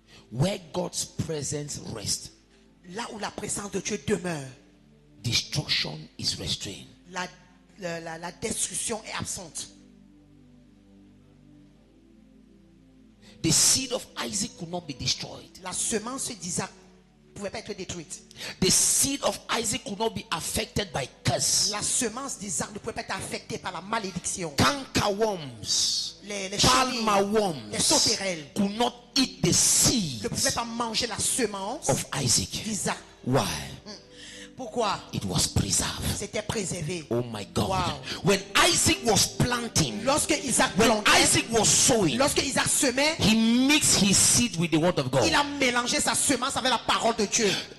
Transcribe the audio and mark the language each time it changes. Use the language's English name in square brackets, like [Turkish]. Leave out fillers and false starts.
[English] where God's presence rests, [French] Là où la présence de Dieu demeure, [English] destruction is restrained. [French] la destruction est absente. [English] The seed of Isaac could not be destroyed. [French] La semence d'Isaac ne pouvait pas être détruite. [English] The seed of Isaac could not be affected by curse. [French] La semence d'Isaac ne pouvait pas être affectée par la malédiction. [English] Cankerworms, [French] Les [English] palmer [French] chenilles, [English] worms [French] les sauterelles [English] could not eat the seeds [French] ne pouvaient pas manger la semence [English] of Isaac. [French] d'Isaac. [English] Why? [French] Pourquoi? [English] It was preserved. [French] C'était préservé. [English] Oh my God. Wow. When Isaac was planting, [French] Lorsque Isaac [English] when [French] plantait, [English] Isaac was sowing, [French] lorsque Isaac semait, [English] he mixed his seed with the word of God. [French] il a mélangé sa semence avec la parole de Dieu.